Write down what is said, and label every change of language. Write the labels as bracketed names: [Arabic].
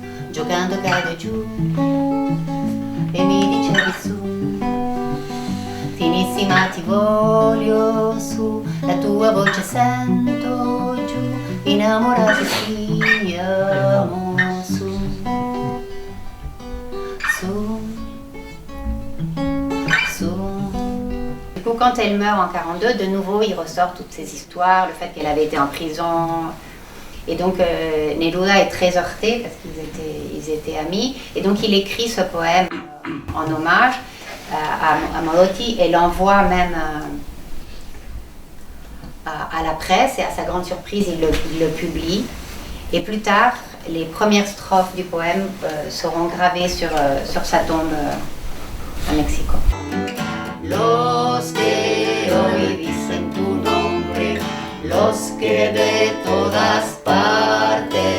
[Italian] Giocando cade giù e mi dicevi su, finissima ti voglio su, la tua voce sento giù, innamorati siamo su, su, su. [French] Du coup, quand elle meurt en 42, de nouveau il ressort toutes ces histoires, le fait qu'elle avait été en prison. Et donc Neruda est très heurté parce qu'ils étaient amis. Et donc il écrit ce poème en hommage à Morotti et l'envoie même à la presse. Et à sa grande surprise, il le publie. Et plus tard, les premières strophes du poème seront gravées sur sa tombe à Mexico. [Spanish] Los que hoy dicen tu nombre, los que de todas partes